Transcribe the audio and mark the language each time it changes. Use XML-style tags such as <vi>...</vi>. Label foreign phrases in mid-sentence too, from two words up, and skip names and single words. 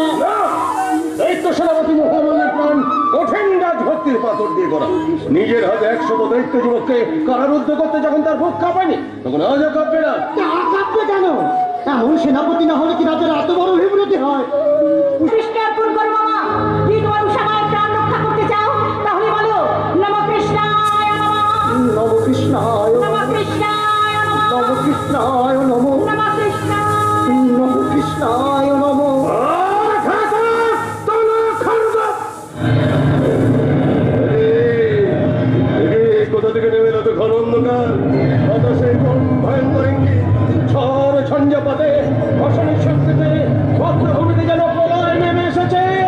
<bn>দৈত্য সেনাপতি মহামান্যের প্রাণ কঠিন রাজভক্তির পাথর দিয়ে করা। নিজের হাতে 100 দৈত্য যুবককে কারারুদ্ধ করতে যখন তার বুক কাঁপায়নি, তখন আজও কাঁপবে না। আর কাঁপবে কেন? এমন সেনাপতি না হলে কি রাজার এত বড় বিব্রতি হয়? কৃষ্ণার্পণ করো মামা, যদি তোমার উষামায় প্রাণ রক্ষা করতে চাও তাহলে বলো</bn> <sa>नम कृष्णाय नमः, नम कृष्णाय नम कृष्णाय नमः, नम कृष्णाय नम, नम कृष्णाय। नम कृष्णाय नम।</sa> <bn>কোথা থেকে নেমে এলো তো ঘন অন্ধকার? বাতাসে কোন ভয়ঙ্কর ইঙ্গিত, ঝড় ঝঞ্ঝাপাতে ফসলের শক্তিতে ভদ্রভূমিতে যেন প্রলয় নেমে এসেছে।</bn>